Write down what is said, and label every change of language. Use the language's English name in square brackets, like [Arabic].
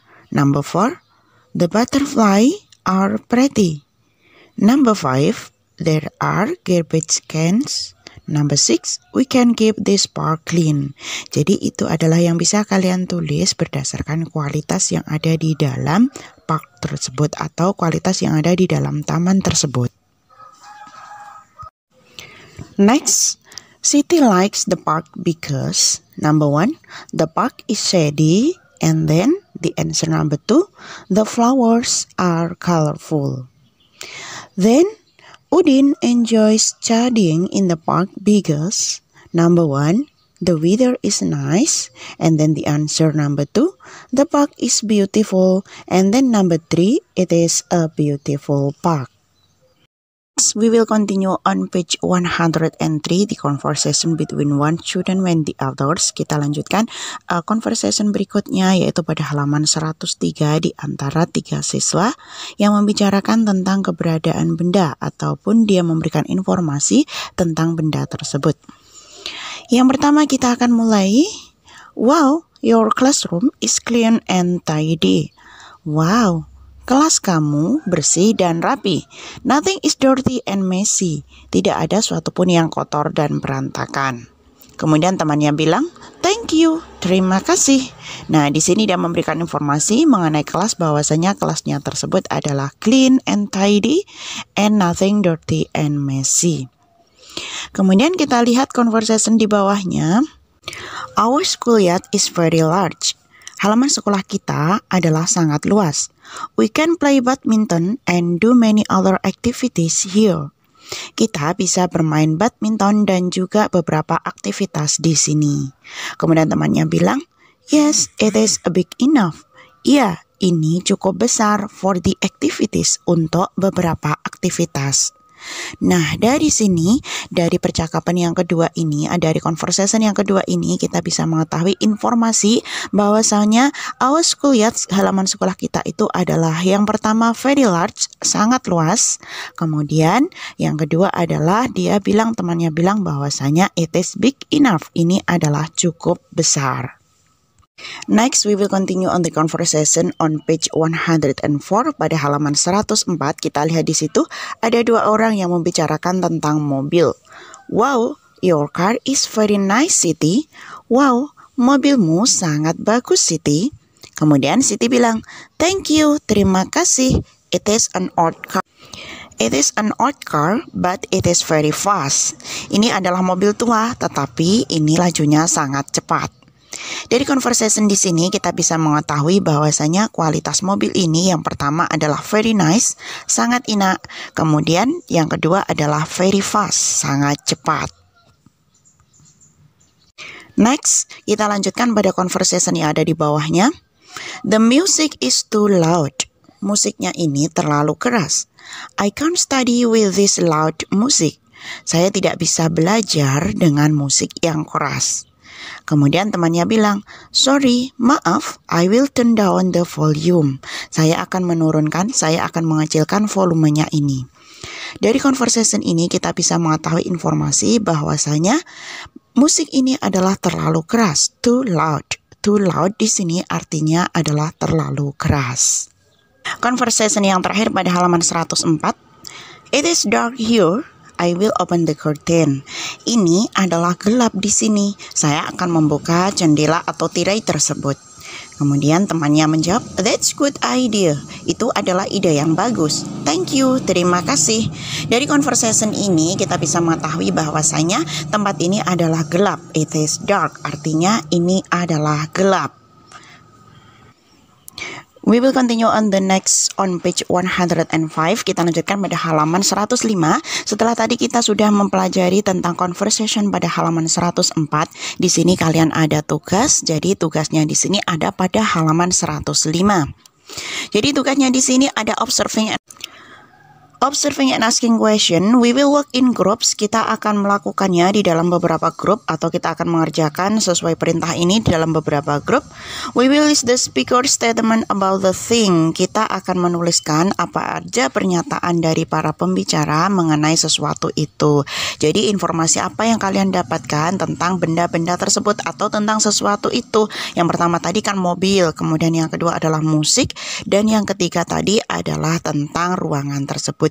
[English] Number 4, the butterfly are pretty. Number 5, there are garbage cans. Number 6, we can keep this park clean. [Indonesian] Jadi itu adalah yang bisa kalian tulis berdasarkan kualitas yang ada di dalam park tersebut atau kualitas yang ada di dalam taman tersebut. [English] Next, Siti likes the park because number 1, the park is shady, and then The answer number 2, the flowers are colorful. Then, Udin enjoys studying in the park because number 1, the weather is nice, and then the answer number 2, the park is beautiful, and then number 3, it is a beautiful park. We will continue on page 103, the conversation between one student and the others. [Indonesian] Kita lanjutkan conversation berikutnya, yaitu pada halaman 103 di antara 3 siswa yang membicarakan tentang keberadaan benda ataupun dia memberikan informasi tentang benda tersebut. Yang pertama kita akan mulai. [English] Wow, your classroom is clean and tidy. [Indonesian] Wow, kelas kamu bersih dan rapi. [English] Nothing is dirty and messy. [Indonesian] Tidak ada suatu pun yang kotor dan berantakan. Kemudian temannya bilang, [English] thank you, [Indonesian] terima kasih. Nah, di sini dia memberikan informasi mengenai kelas bahwasanya kelasnya tersebut adalah [English] clean and tidy and nothing dirty and messy. [Indonesian] Kemudian kita lihat conversation di bawahnya. [English] Our schoolyard is very large. [Indonesian] Halaman sekolah kita adalah sangat luas. [English] We can play badminton and do many other activities here. [Indonesian] Kita bisa bermain badminton dan juga beberapa aktivitas di sini. Kemudian temannya bilang, [English] yes, it is big enough. [Indonesian] Ya, ini cukup besar [English] for the activities, [Indonesian] untuk beberapa aktivitas. Nah, dari sini, dari percakapan yang kedua ini, dari conversation yang kedua ini, kita bisa mengetahui informasi bahwasanya [English] our schoolyard, [Indonesian] halaman sekolah kita itu adalah yang pertama [English] very large, [Indonesian] sangat luas. Kemudian yang kedua adalah temannya bilang bahwasanya [English] it is big enough, [Indonesian] ini adalah cukup besar. [English] Next, we will continue on the conversation on page 104 [Indonesian] pada halaman 104. Kita lihat di situ ada 2 orang yang membicarakan tentang mobil. [English] Wow, your car is very nice, Siti. Wow, [Indonesian] mobilmu sangat bagus, [English] Siti. [Indonesian] Kemudian Siti bilang, [English] thank you, [Indonesian] terima kasih. [English] It is an old car. It is an old car, but it is very fast. [Indonesian] Ini adalah mobil tua, tetapi ini lajunya sangat cepat. Dari conversation di sini kita bisa mengetahui bahwasanya kualitas mobil ini yang pertama adalah [English] very nice, [Indonesian] sangat enak. Kemudian yang kedua adalah [English] very fast, [Indonesian] sangat cepat. Next, kita lanjutkan pada conversation yang ada di bawahnya. [English] The music is too loud. [Indonesian] Musiknya ini terlalu keras. [English] I can't study with this loud music. [Indonesian] Saya tidak bisa belajar dengan musik yang keras. Kemudian temannya bilang, [English] sorry, [Indonesian] maaf, [English] I will turn down the volume. [Indonesian] Saya akan mengecilkan volumenya ini. Dari conversation ini kita bisa mengetahui informasi bahwasanya musik ini adalah terlalu keras, [English] too loud. Too loud [Indonesian] di sini artinya adalah terlalu keras. Conversation yang terakhir pada halaman 104. [English] It is dark here. I will open the curtain. [Indonesian] Ini adalah gelap di sini. Saya akan membuka jendela atau tirai tersebut. Kemudian temannya menjawab, [English] that's good idea. [Indonesian] Itu adalah ide yang bagus. [English] Thank you, [Indonesian] terima kasih. Dari conversation ini kita bisa mengetahui bahwasanya tempat ini adalah gelap. [English] It is dark, [Indonesian] artinya ini adalah gelap. [English] We will continue on the next on page 105. [Indonesian] Kita lanjutkan pada halaman 105. Setelah tadi kita sudah mempelajari tentang conversation pada halaman 104. Di sini kalian ada tugas. Jadi tugasnya di sini ada pada halaman 105. Jadi tugasnya di sini ada [English] observing and asking question. We will work in groups. [Indonesian] Kita akan melakukannya di dalam beberapa grup, atau kita akan mengerjakan sesuai perintah ini di dalam beberapa grup. [English] We will list the speaker statement about the thing. [Indonesian] Kita akan menuliskan apa aja pernyataan dari para pembicara mengenai sesuatu itu. Jadi informasi apa yang kalian dapatkan tentang benda-benda tersebut atau tentang sesuatu itu. Yang pertama tadi kan mobil, kemudian yang kedua adalah musik, dan yang ketiga tadi adalah tentang ruangan tersebut.